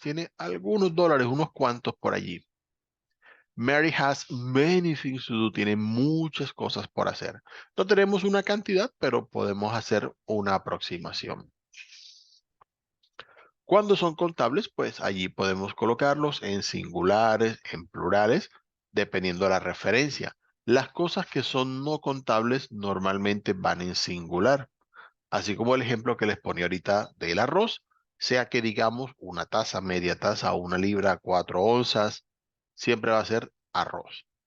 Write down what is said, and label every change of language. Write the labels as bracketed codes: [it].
[es] Tiene algunos dólares, unos cuantos por allí. [en] Mary has many things to do. [es] Tiene muchas cosas por hacer. No tenemos una cantidad, pero podemos hacer una aproximación. Cuando son contables, pues allí podemos colocarlos en singulares, en plurales, dependiendo de la referencia. Las cosas que son no contables normalmente van en singular, así como el ejemplo que les ponía ahorita del arroz, sea que digamos una taza, media taza, una libra, 4 onzas, siempre va a ser arroz.